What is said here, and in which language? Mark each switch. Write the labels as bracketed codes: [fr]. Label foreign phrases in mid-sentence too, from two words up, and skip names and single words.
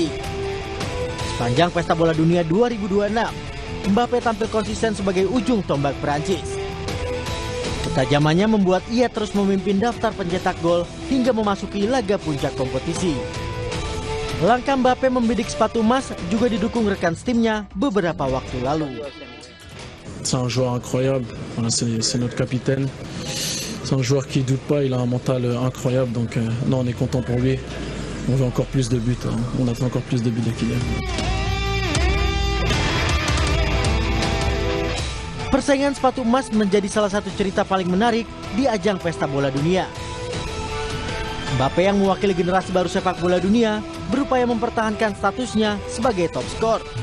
[id] Sepanjang pesta bola dunia 2026, Mbappe tampil konsisten sebagai ujung tombak Prancis. Ketajamannya membuat ia terus memimpin daftar pencetak gol hingga memasuki laga puncak kompetisi. Langkah Mbappe membidik sepatu emas juga didukung rekan setimnya beberapa waktu lalu. [fr] C'est un joueur incroyable, voilà, c'est notre capitaine. C'est un joueur qui doute pas, il a un mental incroyable, donc non, on est content pour lui. On veut encore plus de buts, hein. On attend encore plus de buts de Kylian. [id] Persaingan sepatu emas menjadi salah satu cerita paling menarik di ajang pesta bola dunia. Mbappe yang mewakili generasi baru sepak bola dunia berupaya mempertahankan statusnya sebagai top skor.